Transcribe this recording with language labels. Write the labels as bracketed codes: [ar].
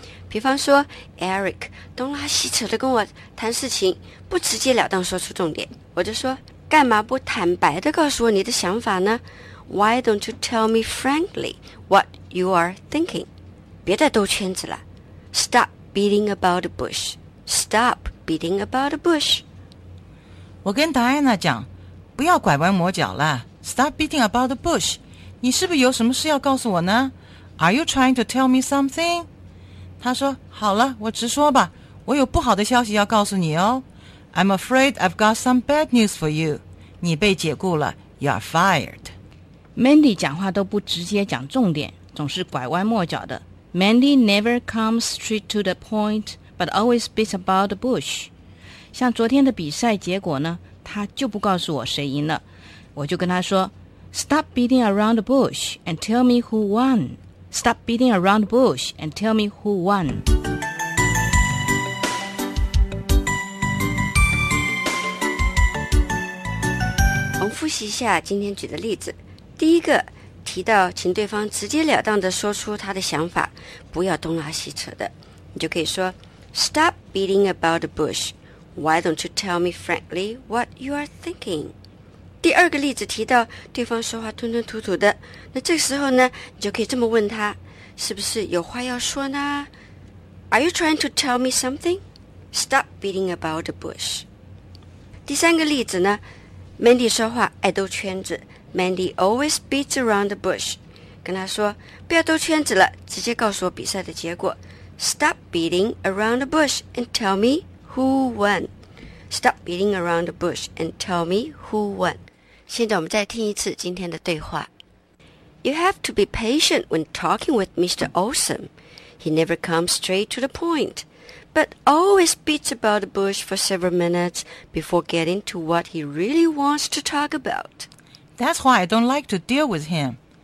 [zh] 比方说 Eric 东拉西扯的跟我谈事情，不直截了当说出重点，我就说干嘛不坦白的告诉我你的想法呢？ [en] Why don't you tell me frankly what you are thinking？ [zh] 别再兜圈子了， [en] Stop beating about the bush， Stop beating about the bush。 [zh] 我跟 Diana 讲不要拐弯抹角了， [en] Stop beating about the bush。 [zh] 你是不是有什么事要告诉我呢？ [en] Are you trying to tell me something？ [zh] 他说好了，我直说吧，我有不好的消息要告诉你哦。 [en] I'm afraid I've got some bad news for you， [zh] 你被解雇了， [en] You're fired。 [zh] Mandy 讲话都不直接讲重点，总是拐弯抹角的。 [en] Mandy never comes straight to the point but always beats about the bush。 [zh] 像昨天的比赛结果呢，他就不告诉我谁赢了，我就跟他说 [en] Stop beating around the bush and tell me who wonStop beating around the bush and tell me who won. [zh] 我们复习一下今天举的例子。第一个，提到请对方直截了当地说出他的想法，不要东拉西扯的。你就可以说 [en] Stop beating about the bush. Why don't you tell me frankly what you are thinking? [zh] 第二个例子提到对方说话吞吞吐吐的，那这时候呢，你就可以这么问他，是不是有话要说呢？ [en] Are you trying to tell me something? Stop beating about the bush. [zh] 第三个例子呢， Mandy 说话爱兜圈子， [en] Mandy always beats around the bush. [zh] 跟他说不要兜圈子了，直接告诉我比赛的结果。 [en] Stop beating around the bush and tell me who won. Stop beating around the bush and tell me who won. [zh] 现在我们再听一次今天的对话。 [en] You have to be patient when talking with Mr. Olsen. He never comes straight to the point, but always beats about the bush for several minutes before getting to what he really wants to talk about. That's why I don't like to deal with him.